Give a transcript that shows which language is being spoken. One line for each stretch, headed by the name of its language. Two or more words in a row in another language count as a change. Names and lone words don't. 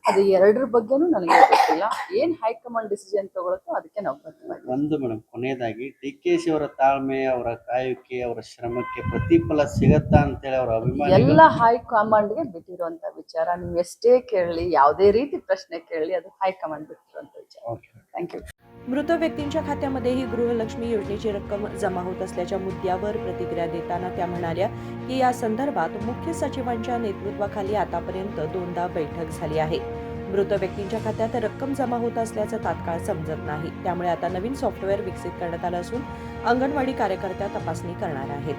Kannada: ಅದು ಎರಡರ ಬಗ್ಗೆನೂ ನನಗೆ ಗೊತ್ತಿಲ್ಲ, ಏನ್
English: high command decision
Kannada: ತಗೊಳುತ್ತೋ ಅದಕ್ಕೆ ನಾವು ಬದ್ಧವಾಗಿದ್ದೀವಿ। ಒಂದು ಮೇಡಮ್, ಕೊನೆಯದಾಗಿ DKC ಅವರ ತಾಳ್ಮೆ, ಅವರ ಕಾಯುವಿಕೆ, ಅವರ ಶ್ರಮಕ್ಕೆ ಪ್ರತಿಫಲ ಸಿಗತ್ತಾ ಅಂತೇಳಿ ಅವರ ಅಭಿಮಾನಿ ಎಲ್ಲ ಹೈಕಮಾಂಡ್ಗೆ ಬಿಟ್ಟಿರುವಂತ ವಿಚಾರ। ನೀವು ಎಷ್ಟೇ ಕೇಳಲಿ, ಯಾವುದೇ ರೀತಿ ಪ್ರಶ್ನೆ ಕೇಳಲಿ, ಅದು ಹೈಕಮಾಂಡ್ ಬಿಟ್ಟಿರುವಂತ ವಿಚಾರ।
English: thank you.
Marathi: मृत व्यक्तींच्या खात्यामध्येही गृहलक्ष्मी योजनेची रक्कम जमा होत असल्याच्या मुद्द्यावर प्रतिक्रिया देताना त्या म्हणाल्या की या संदर्भात मुख्य सचिवांच्या नेतृत्वाखाली आतापर्यंत 2दा बैठक झाली आहे। मृत व्यक्तींच्या खात्यात रक्कम जमा होत असल्याचं तात्काळ समजत नाही, त्यामुळे आता नवीन सॉफ्टवेअर विकसित करण्यात आलं असून अंगणवाडी कार्यकर्त्या तपासणी करणार आहेत।